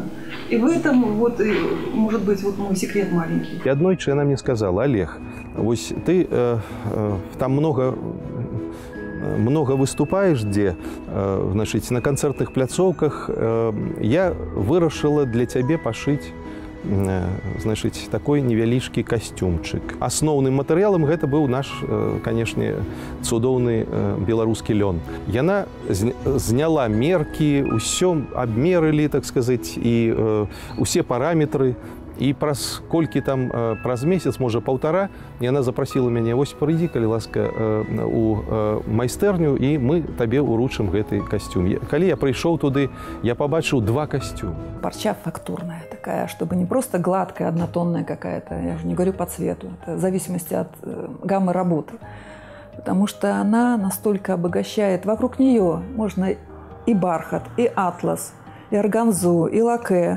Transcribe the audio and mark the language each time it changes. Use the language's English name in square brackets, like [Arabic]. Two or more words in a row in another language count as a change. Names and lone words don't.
[Russian] И в этом вот, может быть, вот мой секрет маленький. И однойчы она мне сказала: Олег, вось ты там много выступаешь, где, значит, на концертных пляцовках, я вырашила для тебя пошить, значит, такой невялічкі касцюмчык. [Belarusian] Асноўным матэрыялам гэта быў наш, канешне, цудоўны беларускі лён. Яна зняла меркі, усё абмерылі, так сказаць, і усе параметры. І праз колькі там, праз месяц, можа, паўтара, яна запрасіла мяне: вось прыйдзі, калі ласка, у майстэрню, і мы табе ўручым гэты касцюм. Калі я прыйшоў туды, я пабачыў 2 костюма. [Russian] Парча фактурная такая, чтобы не просто гладкая, однотонная какая-то, я уже не говорю по цвету, это в зависимости от гаммы работы. Потому что она настолько обогащает. Вокруг нее можно и бархат, и атлас, и органзу, и лаке.